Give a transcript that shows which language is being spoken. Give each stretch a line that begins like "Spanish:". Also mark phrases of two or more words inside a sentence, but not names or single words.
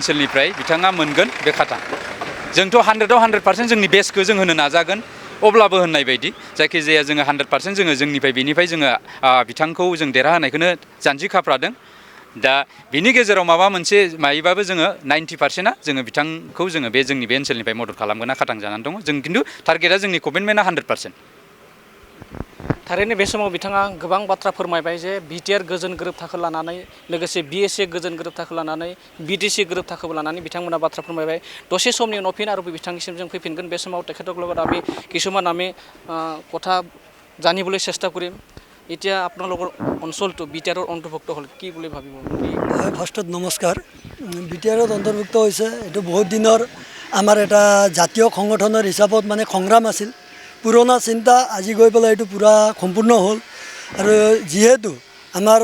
Bodo: ओनसोलनिफ्राय बिथाङा मोनगोन बे खाथा जोंथ' 100आव 100% जोंनि बेस्टखौ जों होनो नाजागोन अब्लाबो होननाय बायदि जायखिजाया जोङो 100% जोङो जोंनिफ्राय बेनिफ्राय जोङो बिथांखौ जों देरहाहोनायखौनो जानजि खाफ्रादों दा बिनि गेजेराव माबा मोनसे मायोबाबो जोङो 90%आ जोङो बिथांखौ जोङो बे जोंनि बे ओनसोलनिफ्राय मदद खालामगोना खाथां जानानै दङ जों खिन्थु टारगेटआ जोंनि कमिटमेन्टआ 100%। थारैनो बे समाव बिथाङा गोबां बाथ्रा फोरमायबाय जे BTR गोजोन गोरोबथाखौ लानानै लोगोसे BSA गोजोन गोरोबथाखौ लानानै BTC गोरोबथाखौबो लानानै बिथांमोना बाथ्रा फोरमायबाय दसे समनि उनाव फिन आरो बिथांनिसिम जों फैफिनगोन बे समाव
Assamese: তেখেতসকলৰ আমি কিছুমান কথা জানিবলৈ চেষ্টা কৰিম এতিয়া আপোনালোকৰ অঞ্চলটো BTRৰ অন্তৰ্ভুক্ত হ'ল কি বুলি ভাবিব ফাৰ্ষ্টত নমস্কাৰ BTRত অন্তৰ্ভুক্ত হৈছে এইটো বহুত দিনৰ আমাৰ এটা জাতীয় সংগঠনৰ হিচাপত মানে সংগ্ৰাম আছিল পুৰণা চিন্তা আজি গৈ পেলাই এইটো পুৰা সম্পূৰ্ণ হ'ল আৰু যিহেতু আমাৰ